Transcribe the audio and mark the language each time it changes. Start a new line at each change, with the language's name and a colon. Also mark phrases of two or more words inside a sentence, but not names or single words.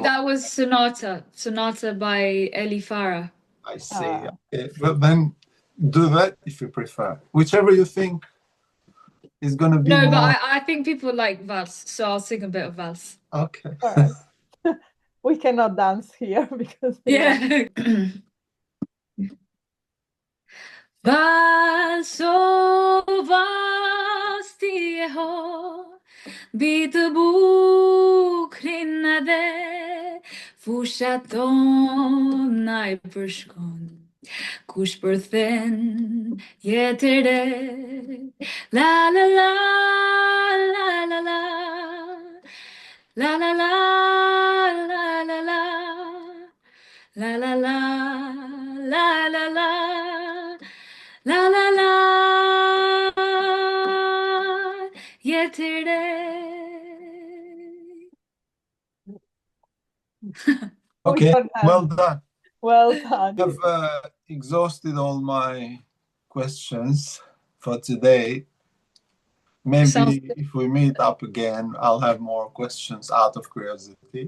English: that was Sonata by Eli Farah. I see. Okay. But then do that if you prefer. Whichever you think is going to be No, more. but I think people like Vals, so I'll sing a bit of Vals. Okay. All right. We cannot dance here because Yeah.
Albanian: Valso vastieho Bitë bukrin edhe Fusha tona I përshkon Kush përthen jetë re La la la la la la La la la la la la La la la la la la La la la jetë re
English: Okay, well done. Well done. I've exhausted all my questions for today. Maybe if we meet up again, I'll have more questions out of curiosity.